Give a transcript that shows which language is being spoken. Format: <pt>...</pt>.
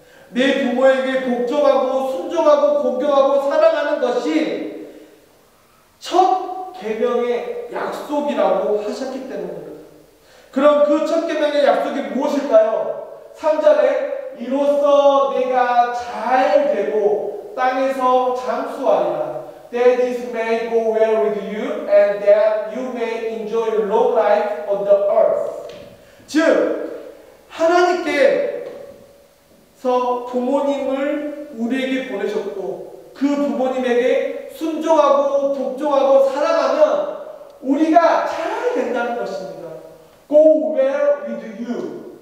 <ko>내 부모에게 복종하고 순종하고 공경하고 사랑하는 것이 첫 계명의 약속이라고 하셨기 때문입니다. 그럼 그 첫 계명의 약속이 무엇일까요? 3절에 이로써 내가 잘 되고 땅에서 장수하리라.</ko> <en>That is may go well with you and that you may enjoy long life on the earth.</en> <ko>즉 하나님께서 부모님을 우리에게 보내셨고 그 부모님에게 순종하고 복종하고 사랑하면 우리가 잘 된다는 것입니다.</ko> <en>Go well with you.</en>